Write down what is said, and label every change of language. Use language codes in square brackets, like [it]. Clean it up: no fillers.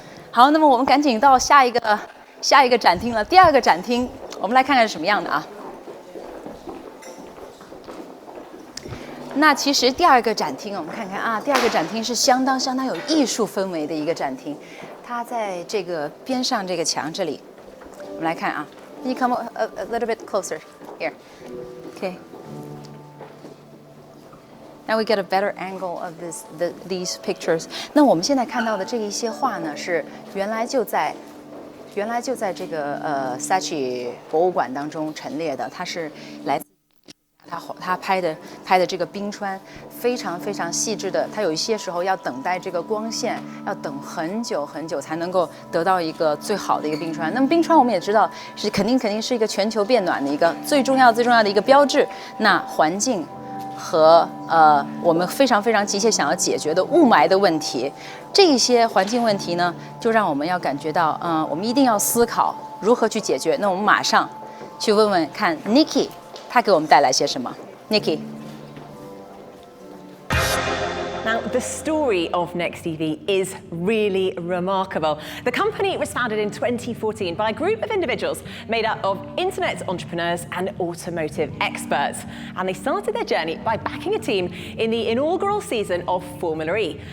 [zh] 好，那么我们赶紧到下一个展厅了。第二个展厅，我们来看看是什么样的啊？那其实第二个展厅，我们看看啊，第二个展厅是相当有艺术氛围的一个展厅，它在这个边上这个墙这里，我们来看啊。 [en] Can you come a little bit closer here? Okay. Now we get a better angle of these pictures. [zh] 那我们现在看到的这一些画呢，是原来就在这个Saatchi 博物馆当中陈列的，它是来自他拍的这个冰川，非常细致的。它有一些时候要等待这个光线，要等很久才能够得到一个最好的一个冰川。那么冰川我们也知道是肯定是一个全球变暖的一个最重要的一个标志。那环境和我们非常急切想要解决的雾霾的问题，这一些环境问题呢，就让我们要感觉到，我们一定要思考如何去解决。那我们马上去问问看 Nikki， 他给我们带来些什么 ？Nikki。 [en] Now, the story of NextEV is really remarkable. The company was founded in 2014 by a group of individuals made up of internet entrepreneurs and automotive experts. And they started their journey by backing a team in the inaugural season of Formula E.